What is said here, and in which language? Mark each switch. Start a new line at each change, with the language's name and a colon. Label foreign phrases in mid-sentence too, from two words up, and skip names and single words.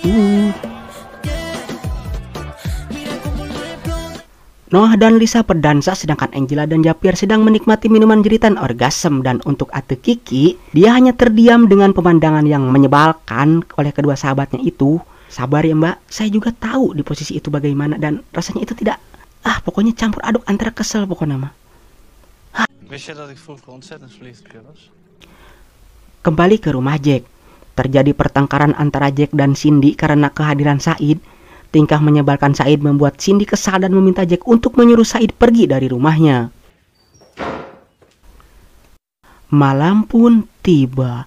Indonesian: Noah dan Lisa berdansa sedangkan Angela dan Javier sedang menikmati minuman jeritan orgasme, dan untuk Ate Kiki, dia hanya terdiam dengan pemandangan yang menyebalkan oleh kedua sahabatnya itu. Sabar ya Mbak, saya juga tahu di posisi itu bagaimana dan rasanya itu tidak, pokoknya campur aduk antara kesel pokoknya mah.
Dutch: Wist je dat ik vroeger ontzettend verliefd op je was?
Indonesian: Kembali ke rumah Jack. Terjadi pertengkaran antara Jack dan Cindy karena kehadiran Said. Tingkah menyebalkan Said membuat Cindy kesal dan meminta Jack untuk menyuruh Said pergi dari rumahnya. Malam pun tiba.